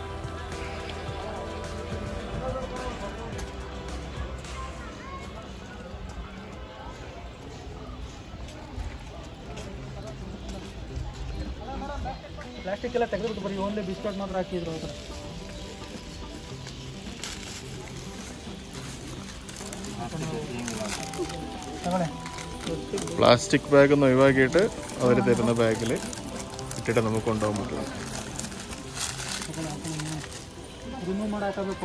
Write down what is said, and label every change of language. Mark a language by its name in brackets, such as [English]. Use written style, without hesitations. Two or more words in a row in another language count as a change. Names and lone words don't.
[Kannada] ಪ್ಲಾಸ್ಟಿಕ್ ಎಲ್ಲ ತೆಗೆದುಬಿಟ್ಟು ಬರೀ ಓನ್ಲಿ ಬಿಸ್ಕೆಟ್ ಮಾತ್ರ ಹಾಕಿದ್ರು. [English] plastic bag [Malayalam] ഒന്ന് ഒഴിവാക്കിയിട്ട് അവർ തരുന്ന ബാഗിൽ ഇട്ടിട്ട് നമുക്ക് കൊണ്ടുപോകാൻ പറ്റില്ല. [Kannada] ರಿಮೂವ್ ಮಾಡಿ ಹಾಕಬೇಕು.